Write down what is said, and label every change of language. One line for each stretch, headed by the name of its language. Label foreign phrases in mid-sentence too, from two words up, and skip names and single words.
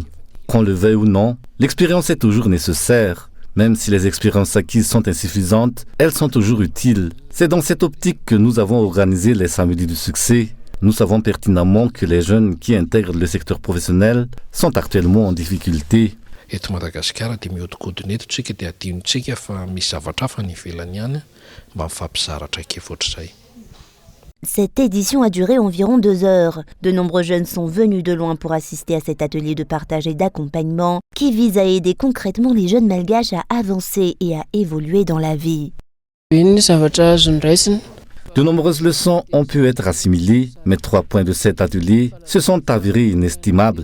French: Qu'on le veuille ou non, l'expérience est toujours nécessaire. Même si les expériences acquises sont insuffisantes, elles sont toujours utiles. C'est dans cette optique que nous avons organisé les Samedis du Succès. Nous savons pertinemment que les jeunes qui intègrent le secteur professionnel sont actuellement en difficulté.
Malagasy: Eto Madagasikara dia mihodinkodina eto tsika dia adinontsika fa misy zavatra hafa ny ivelany ihany mba mifampizaratra kely ohatr'izay.
French: Cette édition a duré environ 2 heures. De nombreux jeunes sont venus de loin pour assister à cet atelier de partage et d'accompagnement qui vise à aider concrètement les jeunes malgaches à avancer et à évoluer dans la vie. De nombreuses leçons ont pu être assimilées, mais 3 points de cet atelier se sont avérés inestimables.